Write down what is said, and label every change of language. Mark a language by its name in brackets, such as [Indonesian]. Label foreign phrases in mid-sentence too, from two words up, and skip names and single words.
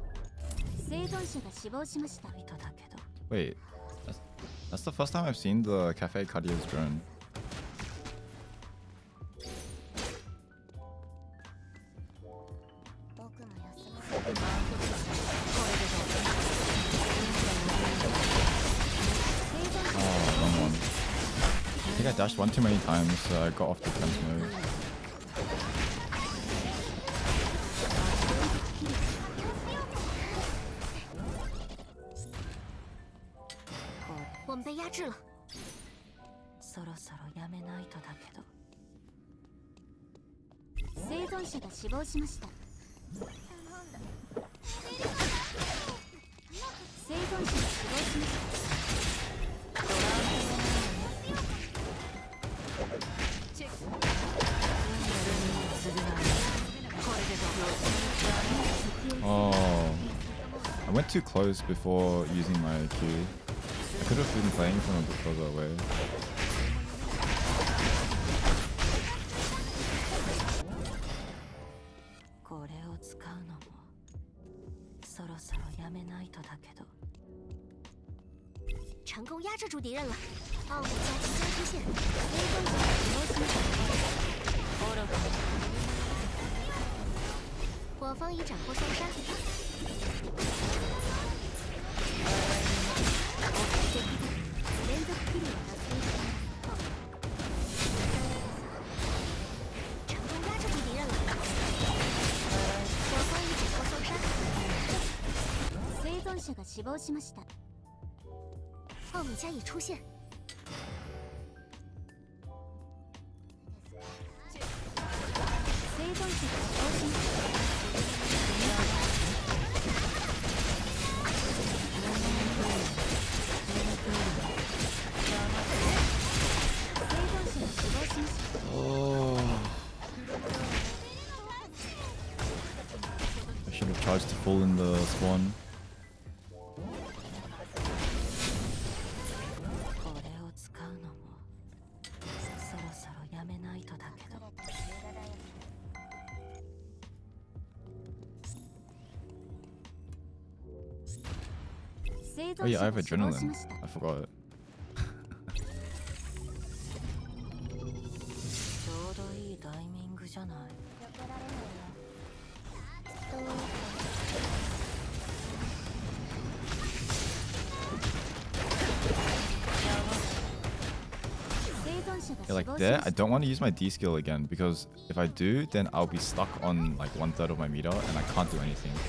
[Japanese] 生存者が死亡しました。人だけど。 [English] Wait, that's the first time I've seen the Cafe Cardia's drone. [Japanese] 僕も休ませて。 [English] Oh, wrong one. I think I dashed one too many times, so I got off defense mode. [Chinese] 我们被压制了， [Japanese] そろそろやめないとだけど。生存者が死亡しました。生存者が死亡しました。 [English] Oh, I went too close before using my Q. I could have been playing from a bit further away. [Japanese] これを使うのもそろそろやめないとだけど。 [Chinese] 成功压制住敌人了，奥姆加即将出现， [Japanese] 生存者が死亡しました。 [Chinese] 我方已斩获双杀。 [Japanese] 連続キルを達成し [Chinese] 成功压制住敌人了。我方已斩获双杀。 [Japanese] 生存者が死亡しました。 [Chinese] 奥米加已出现。 [Japanese] 生存者が死亡しました。 [English] Oh. I should have charged to full in the spawn. [Japanese] これを使うのもそろそろやめないとだけど。 [English] Oh yeah, I have adrenaline. I forgot it. [Japanese] ちょうどいいタイミングじゃない。避けられないよ。きっと。 [English] Yeah, like there, I don't want to use my D skill again because if I do, then I'll be stuck on like 1/3 of my meter and I can't do anything.